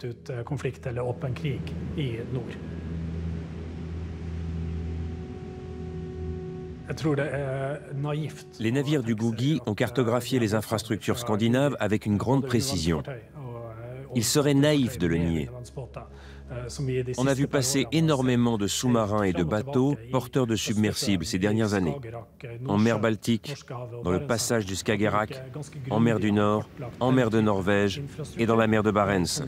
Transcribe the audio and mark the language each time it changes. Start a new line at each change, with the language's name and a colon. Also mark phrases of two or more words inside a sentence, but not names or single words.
French: Les navires du Googie ont cartographié les infrastructures scandinaves avec une grande précision. Il serait naïf de le nier. On a vu passer énormément de sous-marins et de bateaux porteurs de submersibles ces dernières années, en mer Baltique, dans le passage du Skagerrak, en mer du Nord, en mer de Norvège et dans la mer de Barents.